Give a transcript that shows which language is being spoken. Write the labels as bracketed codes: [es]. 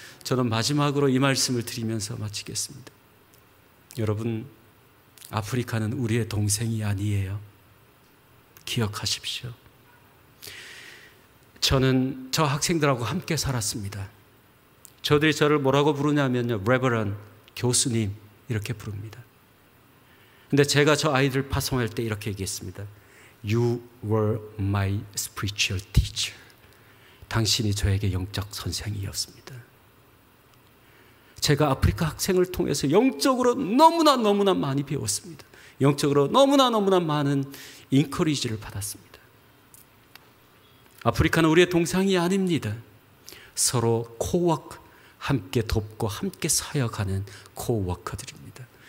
[ko] 저는 마지막으로 이 말씀을 드리면서 마치겠습니다. 여러분, 아프리카는 우리의 동생이 아니에요. 기억하십시오. 저는 저 학생들하고 함께 살았습니다. 저들이 저를 뭐라고 부르냐면요, 레버런, 교수님 이렇게 부릅니다. 근데 제가 저 아이들 파송할 때 이렇게 얘기했습니다. [en] You were my spiritual teacher. [ko] 당신이 저에게 영적 선생이었습니다. 제가 아프리카 학생을 통해서 영적으로 너무나 많이 배웠습니다. 영적으로 너무나 많은 인커리지를 받았습니다. 아프리카는 우리의 동상이 아닙니다. 서로 코워크, 함께 돕고 함께 사역하는 코워커들입니다.